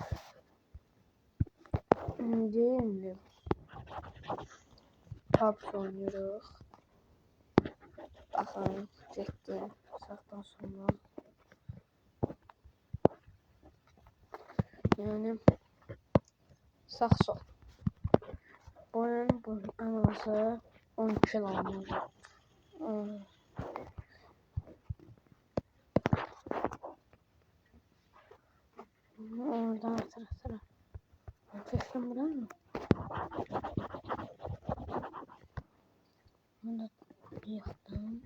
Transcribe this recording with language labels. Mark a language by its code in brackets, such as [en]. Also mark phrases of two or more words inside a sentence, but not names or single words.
[tr] İndi PUBG oynuyoruz. [az] Baxın, getdi sağdan sonra. Yəni sağ sol. Bunun ən azı 10 kilo almalı. Oradan atıra. [tr] Geçtim buradan mı? Bunu yıktım.